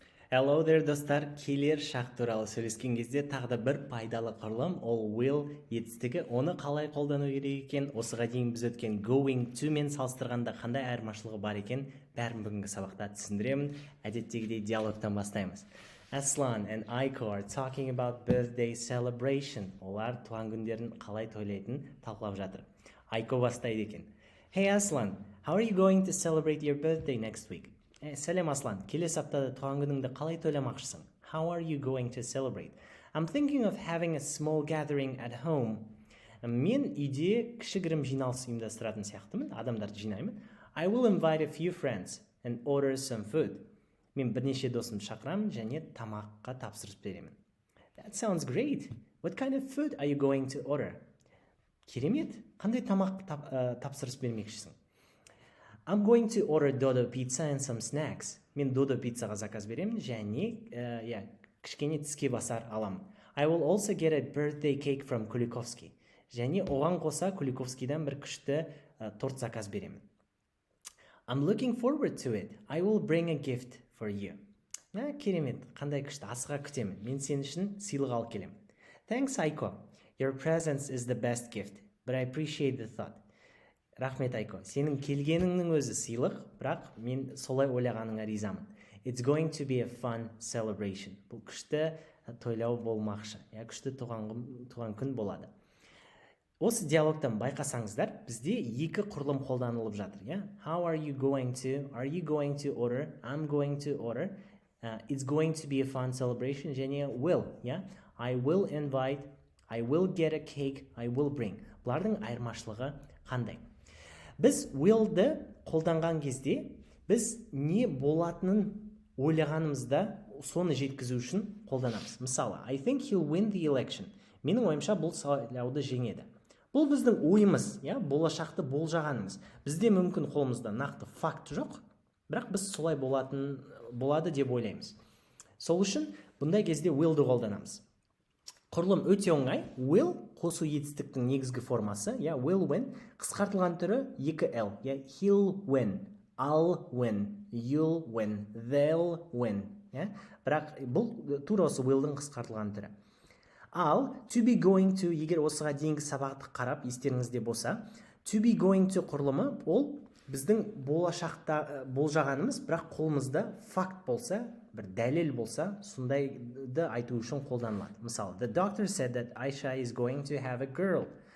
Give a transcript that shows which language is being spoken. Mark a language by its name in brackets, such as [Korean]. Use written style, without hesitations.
[English] Hello there [Kazakh] достар, келер шақ туралы сөйлескен кезде тағы да бір пайдалы құрылым, ол will етістігі. Оны қалай қолдану керек екен, осыға дейін біз өткен going to мен салыстырғанда қандай айырмашылығы бар екен, бәрін бүгінгі сабақта түсіндіремін. Әдеттегідей диалогтан бастаймыз. [English] Aslan and Aiko are talking about birthday celebration. [Kazakh] Олар туған күндерін қалай тойлайтынын талқылап жатыр. Aiko бастайды екен. [English] Hey Aslan, how are you going to celebrate your birthday next week? [Kazakh] Сәлем Аслан, келесі аптада туған күніңді қалай тойламақшысың? [English] How are you going to celebrate? I'm thinking of having a small gathering at home. [Kazakh] Мен үйде кішігірім жиналыс ұйымдастыратын сияқтымын, адамдарды жинаймын. [English] I will invite a few friends and order some food. [Kazakh] Мен бірнеше досымды шақырамын және тамаққа тапсырыс беремін. [English] That sounds great. What kind of food are you going to order? [Kazakh] Керемет, қандай тамақ тапсырыс бермекшісің? [English] I'm going to order Dodo pizza and some snacks. [Kazakh] Мен Dodo пиццаға заказ беремін және кішкене тіске басар аламын. [English] I will also get a birthday cake from Kulikovsky. [Kazakh] Және оған қоса Kulikovskyдан бір күшті торт заказ беремін. [English] I'm looking forward to it. I will bring a gift for you. [Kazakh] Керемет, қандай күшті, асыға күтемін. Мен сен үшін сыйлық алып келемін. [English] Thanks, Aiko. Your presence is the best gift, but I appreciate the thought. [Kazakh] Рахмет, Айко. Сенің келгеніңнің өзі сыйлық, бірақ мен солай ойлағаныңа ризамын. [English] It's going to be a fun celebration. [Kazakh] Бұл күшті тойлау болмақшы. Күшті туған күн болады. Осы диалогтан байқасаңыздар, бізде екі құрылым қолданылып жатыр. [English] How are you going to? Are you going to order? I'm going to order. It's going to be a fun celebration. [Kazakh] Және [English] will. I will invite. I will get a cake. I will bring. [Kazakh] Бұлардың айырмашылығы қандай? Біз will'ді қолданған кезде, біз не болатынын ойлағанымызда соны жеткізу үшін қолданамыз. Мысалы, [English] I think he'll win the election. [Kazakh] Менің ойымша бұл сайлауды жеңеді. Бұл біздің ойымыз, болашақты болжағанымыз. Бізде мүмкін қолымызда нақты факт жоқ, бірақ біз солай болады деп ойлаймыз. Сол үшін бұндай кезде will'ді қолданамыз. Құрылым өте оңай. Will қосу етістіктің негізгі формасы, will win, қысқартылған түрі 2L, [English] he'll win, I'll win, you'll win, they'll win. [Kazakh] Бірақ бұл тура осы will'дің қысқартылған түрі. Ал to be going to, егер осыға дейінгі сабақты қарап естеріңізде болса, to be going to құрылымы ол біздің болашақта болжағанымыз, бірақ қолымызда факт болса, бір дәлел болса, сондайды айту үшін қолданылады. Мысалы, [English] the doctor said that Aisha is going to have a girl.